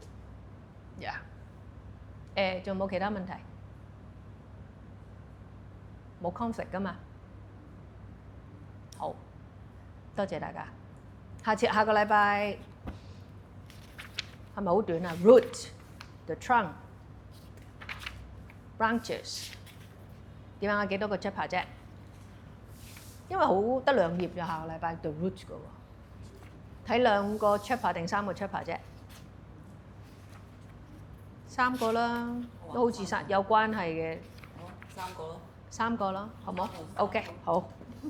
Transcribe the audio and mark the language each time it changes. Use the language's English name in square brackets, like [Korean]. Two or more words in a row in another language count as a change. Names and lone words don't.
[Cantonese] 仲有冇其他問題？冇 conflict 㗎嘛？好，多謝大家。下個禮拜係咪好短啊 ？ [English] Root, the trunk, branches [Cantonese] 點啊？幾多個 chapter 啫？因為好得2頁就下個禮拜 [English] the root [Cantonese] 㗎喎，睇2個 chapter 定3個 chapter 啫？3個啦，都好似有關係嘅。好，3個咯。 3個咯，好冇？OK，好。